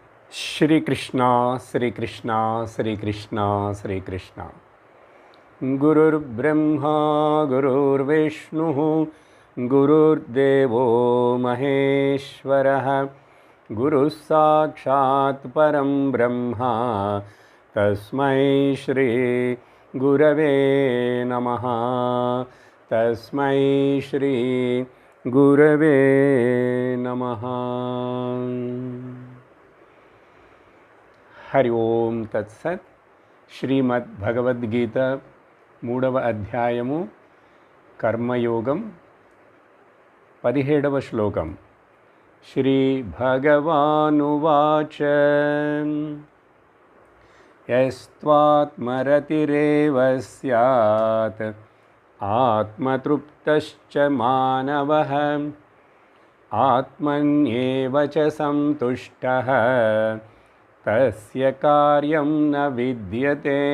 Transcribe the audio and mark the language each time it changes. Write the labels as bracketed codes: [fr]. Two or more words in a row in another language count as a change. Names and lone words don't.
[sa] श्रीकृष्ण श्रीकृष्ण श्रीकृष्ण श्रीकृष्ण गुरुर्ब्रह्मा गुरुर्विष्णुः गुरुर्देवो महेश्वरः गुरुः साक्षात् परं ब्रह्म तस्मै श्री गुरवे नमः तस्मै श्री गुरवे नमः। हरि ओम तत्सत्। [te] శ్రీమద్ భగవద్గీత 3వ అధ్యాయము కర్మయోగం 17వ శ్లోకం. [sa] శ్రీ భగవానువాచ యస్త్వాత్మరతిరేవ స్యాత్ ఆత్మతృప్తశ్చ మానవః ఆత్మన్యేవ చ సంతుష్టః తస్య కార్యం న విద్యతే.